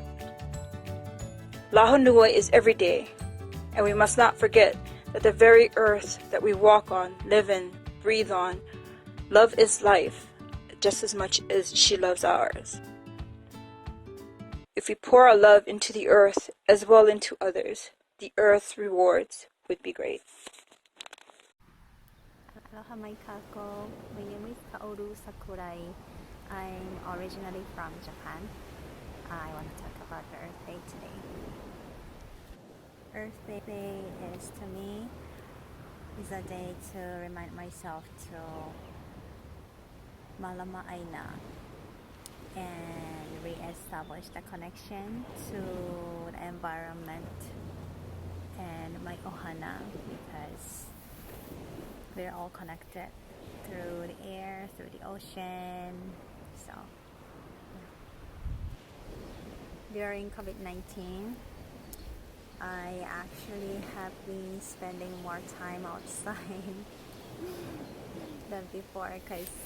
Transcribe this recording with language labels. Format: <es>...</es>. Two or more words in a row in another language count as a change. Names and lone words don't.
<haw>Lā Honua</haw> <en>is every day, and we must not forget that the very earth that we walk on, live in, breathe on, love is life, just as much as she loves ours. If we pour our love into the earth as well into others, the earth's rewards would be great.</en> <haw>Aloha mai kākou.</haw> <en>My name is Kaoru Sakurai. I'm originally from Japan. I want to talk about the Earth Day today. Earth Day is, to me, is a day to remind myself to</en> <haw>malama aina</haw> <en>and re-establish the connection to the environment and my ohana, because we're all connected through the air, through the ocean. So during COVID-19, I actually have been spending more time outside than before, because</en>